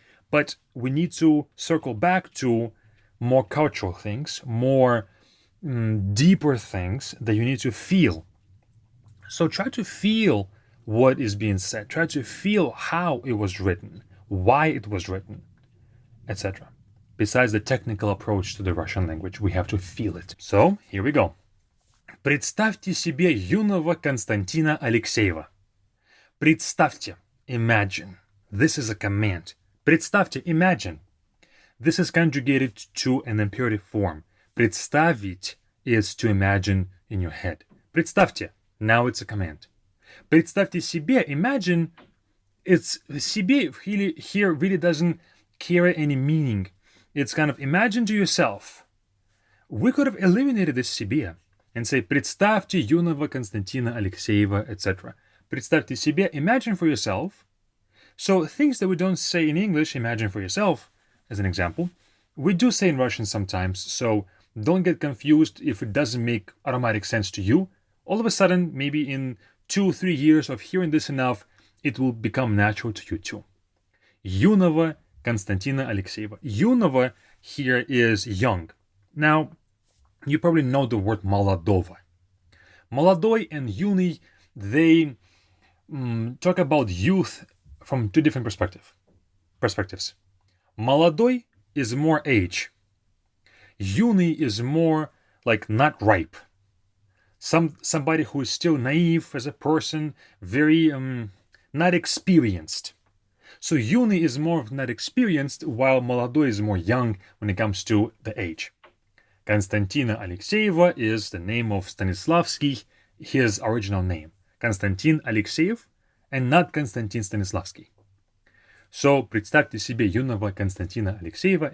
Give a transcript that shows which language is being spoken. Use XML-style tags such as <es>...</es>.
<en>But we need to circle back to more cultural things, more deeper things that you need to feel. So try to feel what is being said. Try to feel how it was written, why it was written, etc. Besides the technical approach to the Russian language, we have to feel it. So, here we go.</en> <ru>Представьте себе юного Константина Алексеева.</ru> <en>Представьте, imagine. This is a command. Представьте, imagine. This is conjugated to an imperative form. Представить is to imagine in your head. Представьте. Now it's a command.</en> <ru>Представьте себе,</ru> <en>imagine, it's себе here really doesn't carry any meaning. It's kind of imagine to yourself. We could have eliminated this себе and say</en> <ru>представьте юного Константина Алексеева,</ru> <en>etc.</en> <ru>Представьте себе,</ru> <en>imagine for yourself. So things that we don't say in English, imagine for yourself, as an example, we do say in Russian sometimes, so don't get confused if it doesn't make automatic sense to you. All of a sudden, maybe in 2-3 years of hearing this enough, it will become natural to you too.</en> <ru>Юного Константина Алексеева.</ru> <en>Юного here is young. Now, you probably know the word молодого. Молодой and юный, they talk about youth from two different perspectives. Молодой is more age. Юный is more like not ripe. Somebody who is still naive as a person, very not experienced. So юный is more of not experienced, while молодой is more young when it comes to the age. Konstantina Alexeyeva is the name of Stanislavski, his original name. Konstantin Alexeyev, and not Konstantin Stanislavski.</en> <ru>So, представьте себе юного Константина Алексеева.</ru>